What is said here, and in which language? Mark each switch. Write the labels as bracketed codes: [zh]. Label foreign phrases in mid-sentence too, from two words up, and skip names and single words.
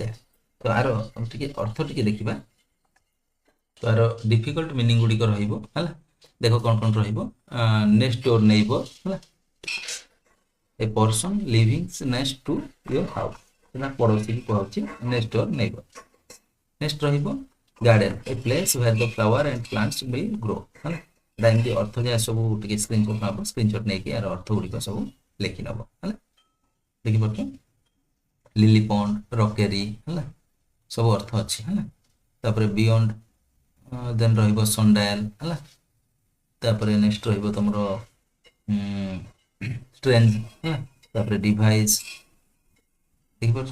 [or] ତ ଆର ଟିକେ ଅର୍ଥ ଟିକେ ଦେଖିବା, ତ ଆର [en] difficult meaning [or] ଗୁଡ଼ିକ ରହିବ ହେଲା। ଦେଖ କ'ଣ କ'ଣ ରହିବ, [en] next door neighbor [or] ହେଲା, [en] a person living next to your house, [or] ସେଟା ପଡ଼ୋଶୀ କି କୁହାଉଛି [en] next door neighbor। [or] ନେକ୍ସଟ ରହିବ [en] garden, a place where the flower and plants will grow [or] ହେଲା, ଏଟା ଏମିତି ଅର୍ଥ ଯାହା ସବୁ ଟିକେ ସ୍କ୍ରିନଶଟ ନେବ, ସ୍କ୍ରିନଶଟ ନେଇକି ଆର ଅର୍ଥ ଗୁଡ଼ିକ ସବୁ ଲେଖି ନେବ ହେଲା। ଦେଖିପାରୁଛ [en] lily pond, [or] ରକେରୀ ହେଲା, ସବୁ ଅର୍ଥ ଅଛି ହେଲା। ତାପରେ ବିୟଣ୍ଡ, ଦେନ୍ ରହିବ ସନଡାଏଲ ହେଲା, ତାପରେ ନେକ୍ସଟ ରହିବ ତମର ଷ୍ଟ୍ରେଞ୍ଜ ହେଲା, ତାପରେ ଡିଭାଇସ୍ ଦେଖିପାରୁଛ।